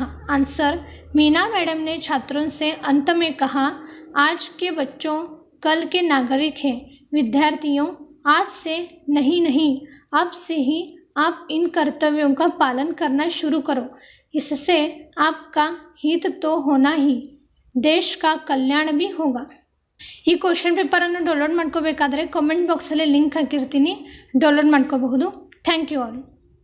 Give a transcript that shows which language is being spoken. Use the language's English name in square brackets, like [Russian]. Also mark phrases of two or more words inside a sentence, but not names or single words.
[Hindi] आंसर, मीना मैडम ने छात्रों से अंत में कहा, आज के बच्चों कल के नागरिक हैं। विद्यार्थियों, आज से नहीं अब से ही आप इन कर्तव्यों का पालन करना शुरू करो, इससे आपका हित तो होना ही, देश का कल्याण भी होगा। [Kannada] ಈ [English] question paper [Kannada] ಡೌನ್ಲೋಡ್ ಮಾಡ್ಕೋಬೇಕಾದ್ರೆ ಕಾಮೆಂಟ್ ಬಾಕ್ಸಲ್ಲಿ ಲಿಂಕ್ ಹಾಕಿರ್ತೀನಿ, ಡೌನ್ಲೋಡ್ ಮಾಡ್ಕೋಬಹುದು। [English] Thank you all.